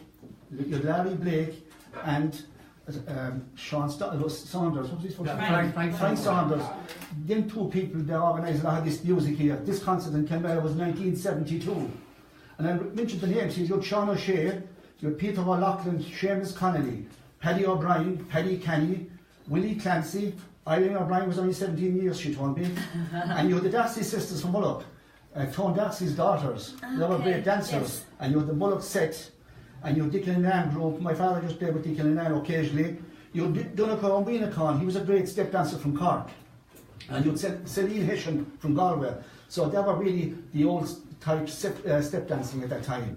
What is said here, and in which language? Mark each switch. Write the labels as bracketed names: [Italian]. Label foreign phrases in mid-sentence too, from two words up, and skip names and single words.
[English] You had Larry Blake and Saunders. What was his first name? Frank Saunders. Them two people, they organised a lot of this music here. This concert in Kilmihill was 1972. And I mentioned the names. You had Sean O'Shea, you had Peter O'Loughlin, Seamus Connolly, Paddy O'Brien, Paddy Kenny, Willie Clancy. Eileen O'Brien was only 17 years, she told me. And you had the Darcy sisters from Mullock. Tone Darcy's daughters. They were great dancers. Yes. And you had the Mullock set. And you had Dick Linan group. My father just played with Dick Linan occasionally. You had Donegal and Weenacon. He was a great step dancer from Cork. And you had Celine Hessian from Galway. So they were really the old type step dancing at that time.